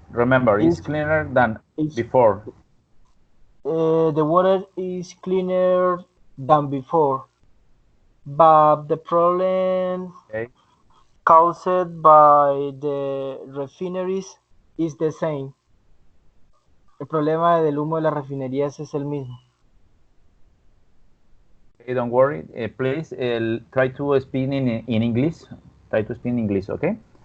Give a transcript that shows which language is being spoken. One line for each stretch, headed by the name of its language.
English: Remember, it's cleaner than before. The water is cleaner than before, but the problem Okay. caused by the refineries is the same.
Spanish: El problema del humo de las refinerías es el mismo.
English: Okay, don't worry. Please try to speak in English. Try to speak in English, okay?